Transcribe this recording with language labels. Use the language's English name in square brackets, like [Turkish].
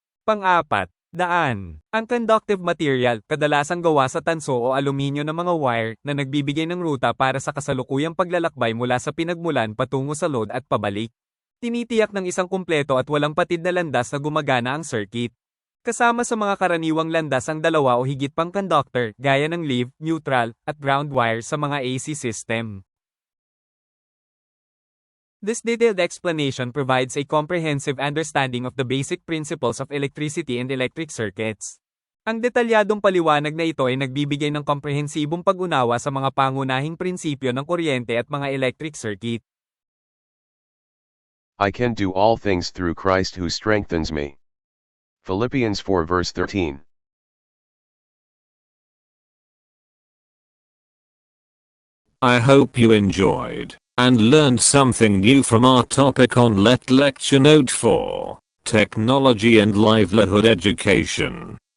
[Filipino] Pang-apat, daan. Ang conductive material, kadalasang gawa sa tanso o aluminyo ng mga wire, na nagbibigay ng ruta para sa kasalukuyang paglalakbay mula sa pinagmulan patungo sa load at pabalik. Tinitiyak ng isang kumpleto at walang patid na landas na gumagana ang circuit. Kasama sa mga karaniwang landas ang dalawa o higit pang conductor, gaya ng leave, neutral, at ground wire sa mga AC system. [English] This detailed explanation provides a comprehensive understanding of the basic principles of electricity and electric circuits. [Filipino] Ang detalyadong paliwanag na ito ay nagbibigay ng komprehensibong pag-unawa sa mga pangunahing prinsipyo ng kuryente at mga electric circuit. [English] I can do all things through Christ who strengthens me. Philippians 4 verse 13. I hope you enjoyed and learned something new from our topic on Lecture Note 4, Technology and Livelihood Education.